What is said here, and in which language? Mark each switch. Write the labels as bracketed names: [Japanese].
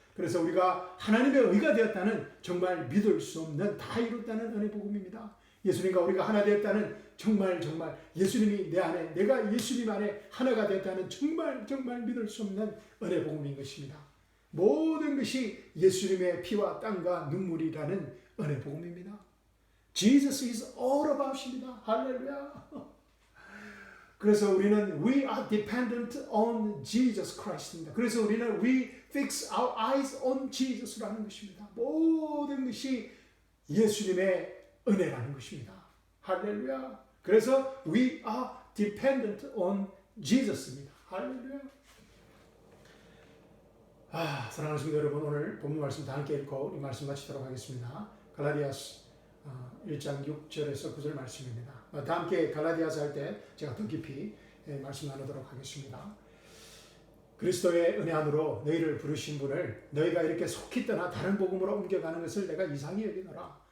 [Korean] 그래서 우리가 하나님의 의가 되었다는 정말 믿을 수 없는 다 이뤘다는 은혜 복음입니다. 예수님과 우리가 하나 되었다는 정말 예수님이 내 안에 내가 예수님 안에 하나가 되었다는 정말 믿을 수 없는 은혜 복음인 것입니다. 모든 것이 예수님의 피와 땀과 눈물이라는 은혜 복음입니다. [English] Jesus is all about입니다. [Korean] 할렐루야. 그래서 우리는 [English] we are dependent on Jesus Christ입니다. [Korean] 그래서 우리는 [English] we fix our eyes on Jesus라는 것입니다. [Korean] 모든 것이 예수님의 은혜라는 것입니다. 할렐루야. 그래서 [English] we are dependent on Jesus입니다. [Korean] 할렐루야. 사랑하는 성도 여러분, 오늘 본문 말씀 다 함께 읽고 이 말씀 마치도록 하겠습니다. 갈라디아서 1장 6절에서 9절 말씀입니다. 다 함께 갈라디아서 할 때 제가 더 깊이 말씀 나누도록 하겠습니다. 그리스도의 은혜 안으로 너희를 부르신 분을 너희가 이렇게 속히 떠나 다른 복음으로 옮겨가는 것을 내가 이상히 여기노라.